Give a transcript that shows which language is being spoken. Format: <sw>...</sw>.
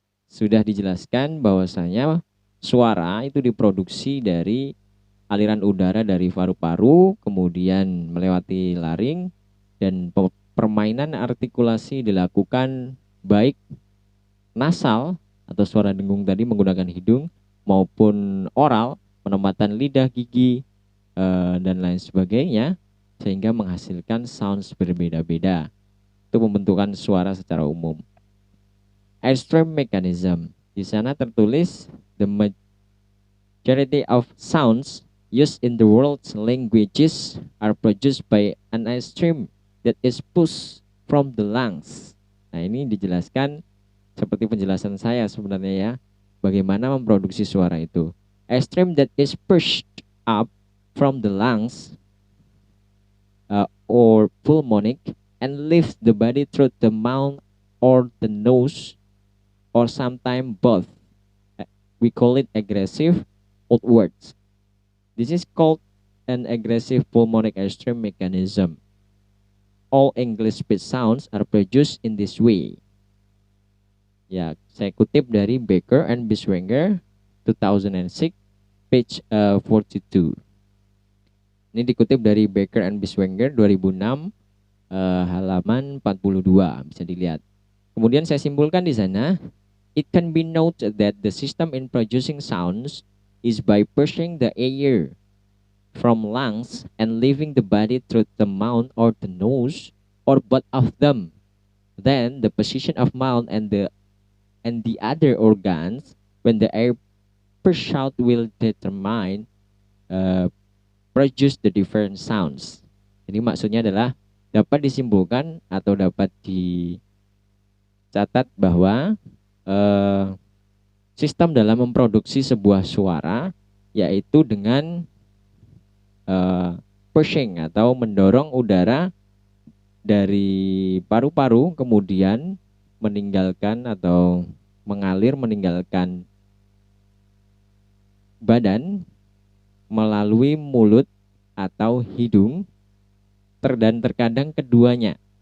<id>Sudah dijelaskan bahwasanya suara itu diproduksi dari aliran udara dari paru-paru, kemudian melewati laring, dan permainan artikulasi dilakukan baik nasal atau suara dengung tadi menggunakan hidung maupun oral, penempatan lidah, gigi, dan lain sebagainya, sehingga menghasilkan sounds berbeda-beda. Itu pembentukan suara secara umum.</id> <en>Airstream mechanism.</en> <id>Di sana tertulis</id> <en>the majority of sounds used in the world's languages are produced by an airstream that is pushed from the lungs.</en> <id>Nah, ini dijelaskan seperti penjelasan saya sebenarnya ya, bagaimana memproduksi suara itu.</id> <en>Airstream that is pushed up from the lungs or pulmonic and lifts the body through the mouth or the nose, or sometimes both. We call it aggressive outwards. This is called an aggressive pulmonic airstream mechanism. All English speech sounds are produced in this way.</en> <id>Ya, saya kutip dari Baker and Bischwanger 2006 page 42. Ini dikutip dari Baker and Bischwanger 2006 halaman 42, bisa dilihat. Kemudian saya simpulkan di sana,</id> <en>it can be noted that the system in producing sounds is by pushing the air from lungs and leaving the body through the mouth or the nose or both of them. Then the position of mouth and the other organs when the air pushed out will determine produce the different sounds.</en> <id>Jadi maksudnya adalah dapat disimpulkan atau dapat dicatat bahwa sistem dalam memproduksi sebuah suara yaitu dengan pushing atau mendorong udara dari paru-paru kemudian meninggalkan atau mengalir meninggalkan badan melalui mulut atau hidung dan terkadang keduanya.</id>